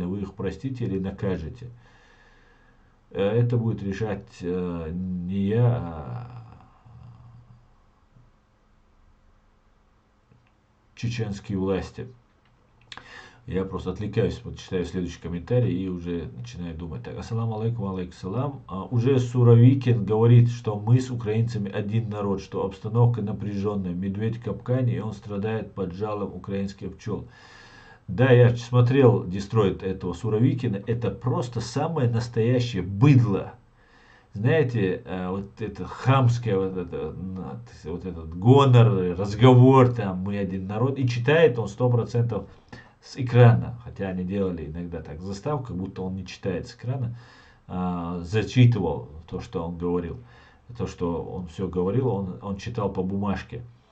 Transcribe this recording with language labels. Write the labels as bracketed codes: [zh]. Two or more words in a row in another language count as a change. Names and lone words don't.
[ru] Вы их простите или накажете? Это будет решать не я, а чеченские власти. Я просто отвлекаюсь, вот читаю следующий комментарий и уже начинаю думать. Так, [ar] السلام عليكم، عليكم السلام. [ru] Уже Суровикин говорит, что мы с украинцами один народ, что обстановка напряженная, медведь в капкане, и он страдает под жалом украинских пчел. Да, я смотрел Дестройт этого Суровикина, это просто самое настоящее быдло. Знаете, вот это хамское, вот этот гонор, разговор, там, мы один народ, и читает он 100% с экрана, хотя они делали иногда так заставку, как будто он не читает с экрана, зачитывал то, что он говорил, то, что он все говорил, он читал по бумажке.